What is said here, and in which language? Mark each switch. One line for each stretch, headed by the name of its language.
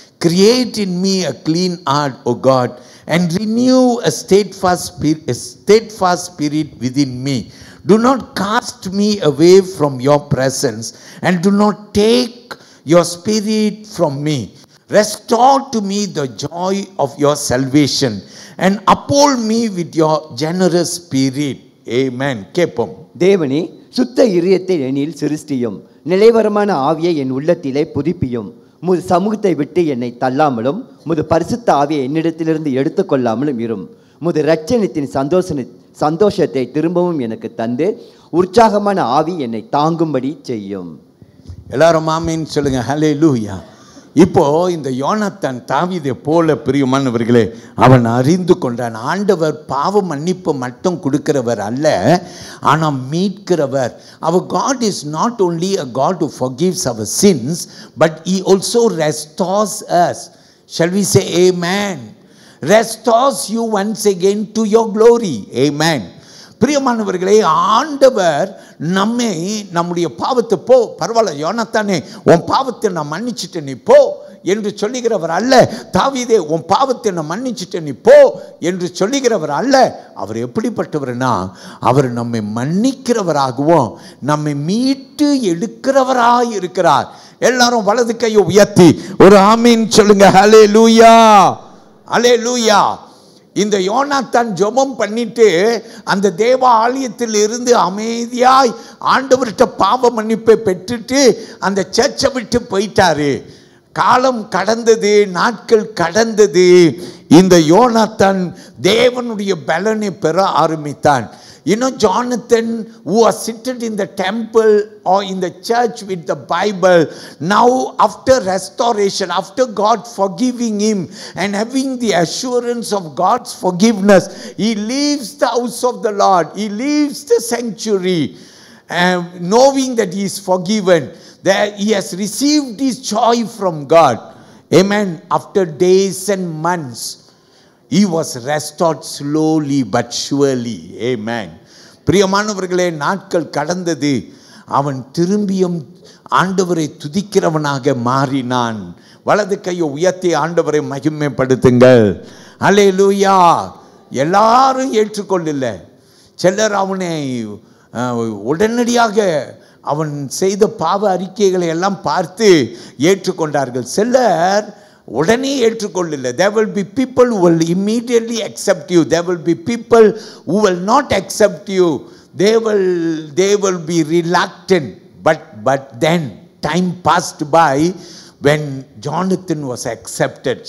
English: Create in me a clean heart, O God, and renew a steadfast spirit within me. Do not cast me away from your presence, and do not take your spirit from me. Restore to me the joy of your salvation, and uphold me with your generous spirit. Amen.
Tamil: கேப்போம். தேவனே, சுத்த இதயத்தை என்னில் சிருஷ்டியும், நிலைவரமான ஆவியை என் உள்ளத்திலே புதுப்பியும். முது சமூகத்தை விட்டு என்னை தள்ளாமலும், முது பரிசுத்த ஆவியை என்னிடத்திலிருந்து எடுத்துக்கொள்ளாமலும் இரும். முது இரட்சணியத்தின் சந்தோஷத்தை திரும்பவும் எனக்கு தந்து உற்சாகமான ஆவி என்னை தாங்கும்படி செய்யும். எல்லாரும் ஆமென் சொல்லுங்க. ஹல்லேலூயா. இப்போ இந்த யோனாத்தான் தாவீதை போல பிரியமானவர்களே அவன் அறிந்து கொண்டான். ஆண்டவர் பாவ மன்னிப்பு மட்டும் கொடுக்கிறவர் அல்ல, ஆனால் மீட்கிறவர்.
English: Our God is not only a God who forgives our sins, but He also restores us. Shall we say amen? Restores you once again to your glory. Amen.
Tamil: பிரியமானவர்களே, ஆண்டவர் நம்முடைய பாவத்தை போ, பரவாயில்ல யோனாத்தானே உன் பாவத்தை நான் மன்னிச்சிட்டேன் நீ போ என்று சொல்லுகிறவர் அல்ல. தாவீதே உன் பாவத்தை நான் மன்னிச்சிட்டேன் நீ போ என்று சொல்லுகிறவர் அல்ல. அவர் எப்படிப்பட்டவர்னா, அவர் நம்மை மன்னிக்கிறவராகவும் நம்மை மீட்டு எடுக்கிறவராய் இருக்கிறார். எல்லாரும் வலது கையை உயர்த்தி ஒரு ஆமீன் சொல்லுங்க. ஹல்லேலூயா, ஹல்லேலூயா. இந்த யோனாத்தான் ஜெபம் பண்ணிட்டு அந்த தேவ ஆலயத்தில் இருந்து அமைதியாய் ஆண்டவர்கிட்ட பாவ மன்னிப்பை பெற்றுட்டு அந்த சர்ச்சை விட்டு போயிட்டாரு. காலம் கடந்தது, நாட்கள் கடந்தது. இந்த யோனாத்தான் தேவனுடைய பலனை பெற ஆரம்பித்தான்.
English: You know, Jonathan, who was seated in the temple or in the church with the Bible, now after restoration, after God forgiving him and having the assurance of God's forgiveness, he leaves the house of the Lord, he leaves the sanctuary, knowing that he is forgiven, that he has received his joy from God. Amen. After days and months, he was restored slowly but surely. Amen.
Tamil: பிரியமானவர்களே, நாட்கள் கடந்தது. அவன் திரும்பியும் ஆண்டவரை துதிக்கிறவனாக மாறினான். வலது கையை உயர்த்தி ஆண்டவரை மகிமைப்படுத்துங்கள். அல்லேலூயா. எல்லாரும் ஏற்றுக்கொள்ளல. சிலர் அவனை உடனடியாக அவன் செய்த பாவ அறிக்கைகளை எல்லாம் பார்த்து ஏற்றுக்கொண்டார்கள். சிலர் உடனே ஏற்றுக்கொள்ளல.
English: There will be people who will immediately accept you. There will be people who will not accept you. They will be reluctant. But then time passed by when Jonathan was accepted.